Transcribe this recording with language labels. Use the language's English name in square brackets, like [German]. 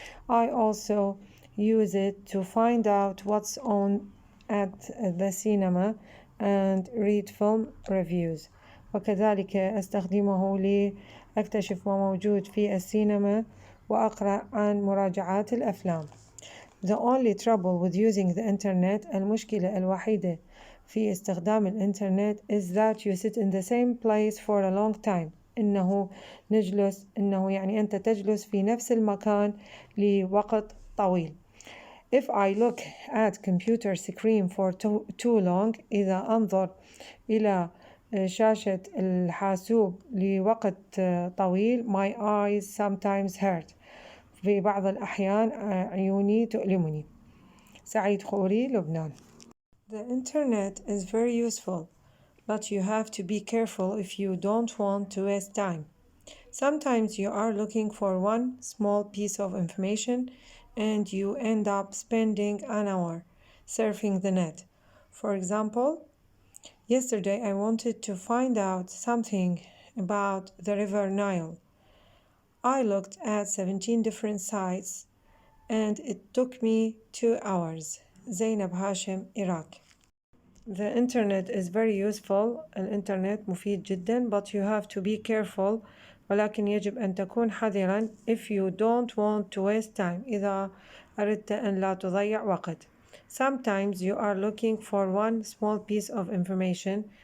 [English] I also use it to find out what's on at the cinema and read film reviews. [Arabic] وكذلك أستخدمه لأكتشف ما موجود في السينما وأقرأ عن مراجعات الأفلام. [English] The only trouble with using the internet, [Arabic] المشكلة الوحيدة في استخدام الإنترنت, [English] is that you sit in the same place for a long time. [Arabic] إنه يعني أنت تجلس في نفس المكان لوقت طويل. [English] If I look at computer screen for too long, [Arabic] إذا أنظر إلى شاشة الحاسوب لوقت طويل, [English] my eyes sometimes hurt. [Arabic] في بعض الأحيان عيوني تؤلمني. سعيد خوري, لبنان. [English] The internet is very useful, but you have to be careful if you don't want to waste time. Sometimes you are looking for one small piece of information and you end up spending an hour surfing the net. For example, yesterday I wanted to find out something about the River Nile. I looked at 17 different sites and it took me 2 hours. Zainab Hashim, Iraq. The internet is very useful. [Arabic] الإنترنت مفيد جدا, [English] but you have to be careful [Arabic] ولكن يجب أن تكون حذراً [English] if you don't want to waste time [Arabic] إذا أردت أن لا تضيع وقت. [English] Sometimes you are looking for one small piece of information.